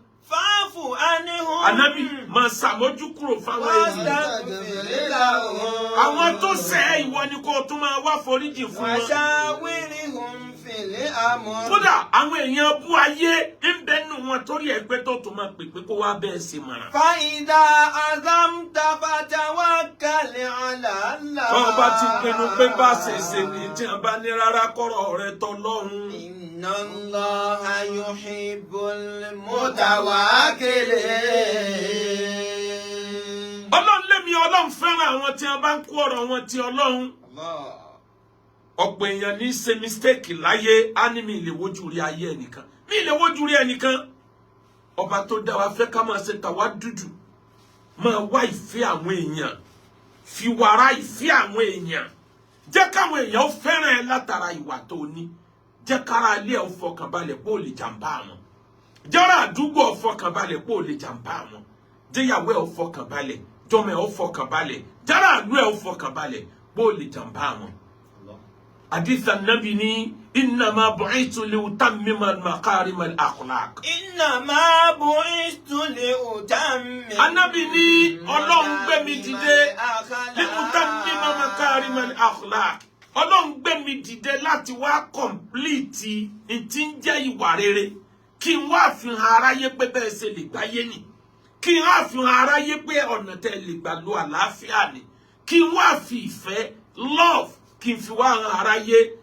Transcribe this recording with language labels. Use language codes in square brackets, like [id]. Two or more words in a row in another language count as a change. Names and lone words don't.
[ar] فاعف عنهم. [yo] Ànábì, máa ṣàmójúkúrò fáwọn ènìyàn. [ar] واستغفر لهم. [yo] Àwọn tó ṣẹ̀ ẹ́, ìwọ ni kó o tún máa wá foríjì fún wọn. [ar] وشاورهم في الأمر. [yo] Kódà, àwọn èèyàn bú ayé ń bẹ nù wọn torí ẹ pé tó tún máa pè pé kó wá bẹ́ẹ̀ ṣe mọ̀ràn. [ar] فإذا عزمت فتوكل على الله. [yo] Bá a bá ti pinnu pé bá a ṣe ṣe ni tí a bá ní rárá kọ́rọ̀ rẹ tọ́ lọ́hùn. [ar] إن الله يحب المتوكلين. [yo] Ọlọ́run lémi, Ọlọ́run fẹ́ràn àwọn tí a bá ń kó ọ̀rọ̀ wọn ti Ọlọ́run. Allah. Ọ̀pọ̀ èèyàn ní í ṣe mistake láyé, á ní mi lè wojú rí ayé ẹnìkan. Mi lè wojú rí ẹnìkan. Ọba tó dá wa fẹ́ ká máa ṣe tàwádùdù. Máa wá ìfẹ́ àwọn èèyàn. Fi wàrà ìfẹ́ àwọn èèyàn. Jẹ́ káwọn èèyàn ó fẹ́ràn ẹ látara ìwà tó ní. Jẹ́ kára ilé ẹ ó fọkàn balẹ̀ pé ò lè jàǹbá wọn. Jẹ́ ará àdúgbò ó fọkàn balẹ̀ pé ò lè jàǹbá wọn. Jẹ́ ìyàwó ẹ ó fọkàn balẹ̀. Jọmọ ẹ ó fọkàn balẹ̀. Jẹ́ ará ìlú ẹ ó fọkàn balẹ̀ pé ò lè jàǹbá wọn. Hadith Ànábì ní, [ar] "إنما بعثت لأتمم مكارم الأخلاق." إنما بعثت لأتمم [yo] Ànábì ní, Ọlọ́run gbé mi dìde. [ar] مكارم الأخلاق. لأتمم مكارم الأخلاق. [yo] Ọlọ́run gbé mi dìde láti wá complete n tí ń jẹ́ ìwà rere. Kí n wá fi hàn aráyé pé bẹ́ẹ̀ ṣe lè gbáyé nì. Kí n wá fi hàn aráyé pé ọ̀nà tẹ́ lè gbà lo àlàáfíà ni. Kí n wá fi ìfẹ́, love, kí n fi wá hàn aráyé.